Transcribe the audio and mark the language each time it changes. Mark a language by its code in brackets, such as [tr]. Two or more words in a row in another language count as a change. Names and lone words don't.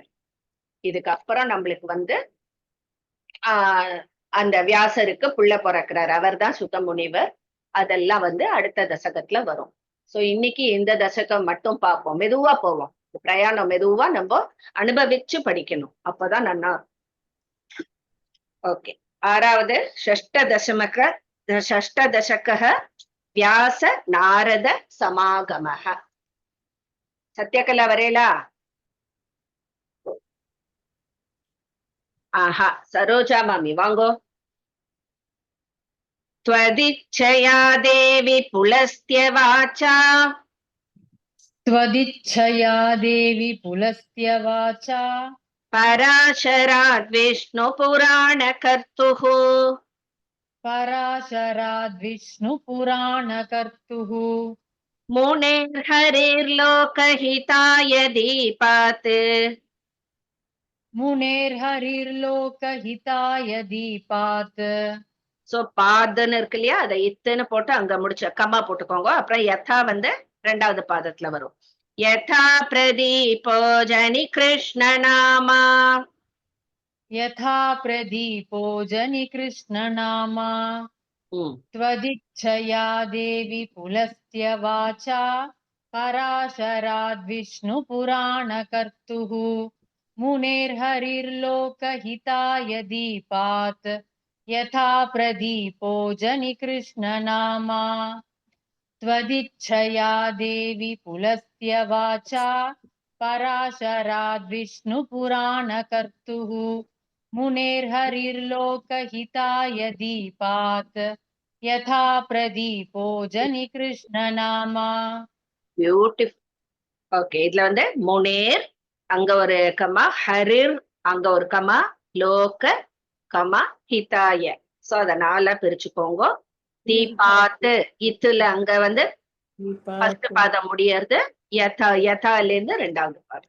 [ta] இதுக்கப்புறம் நம்மளுக்கு அந்த வியாசருக்கு புள்ள பிறக்கிறார். அவர் தான் சுத முனிவர். அதெல்லாம் அடுத்த தசகத்துல வரும். சோ இன்னைக்கு இந்த தசகம் மட்டும் பார்ப்போம். மெதுவா போவோம். பிரயாணம் மெதுவா நம்ம அனுபவிச்சு படிக்கணும். அப்பதான் நல்லா இருக்கும். ஓகே. [sa] ஆறாவது षष्टदशकः व्यास नारद समागमः. [ta] சத்யகலா வரையலா? ஆஹா, சரோஜா மாமி வாங்கோ. [sa] त्वदिच्छया देवि पुलस्त्य वाचा त्वदिच्छया देवि पुलस्त्य वाचा पराशराद् विष्णुपुराणकर्तुः पराशराद्विष्णुपुराणकर्तुः मुनेर्हरिर्लोकहिताय दीपात् मुनेर्हरिर्लोकहिताय दीपात्. [ta] சோ பாதன்னு இருக்கு இல்லையா, அதை இத்துன்னு போட்டு அங்க முடிச்ச கம்மா போட்டுக்கோங்க. அப்புறம் யதா வந்து ரெண்டாவது பாதத்துல வரும். [sa] यथा प्रदीपो जनि कृष्ण नामा यथा प्रदीपो जनि कृष्णनामा ம் त्वदिच्छया देवि पुलस्त्य वाचा पराशराद्विष्णुपुराणकर्तुः मुनेर्हरिर्लोकहिताय दीपात् यथा प्रदीपो जनि कृष्णनामा त्वदिच्छया देवि पुलस्त्य वाचा पराशराद्विष्णुपुराणकर्तुः मुनेर्हरिर्लोकहिताय दीपात् यथा प्रदीपो जनि कृष्णनामा. [ta] பியூட்டிஃபுல். ஓகே, இதுல வந்து முனேர் அங்க ஒரு கமா, ஹரிர் அங்க ஒரு கமா, லோக கமா ஹிதாய. சோ அத நாலா பிரிச்சுக்கோங்க. தீபாத்து இத்துல அங்க வந்து ஃபர்ஸ்ட் பாதம் முடியறது, யதா யதால இருந்து ரெண்டாவது பாதம்.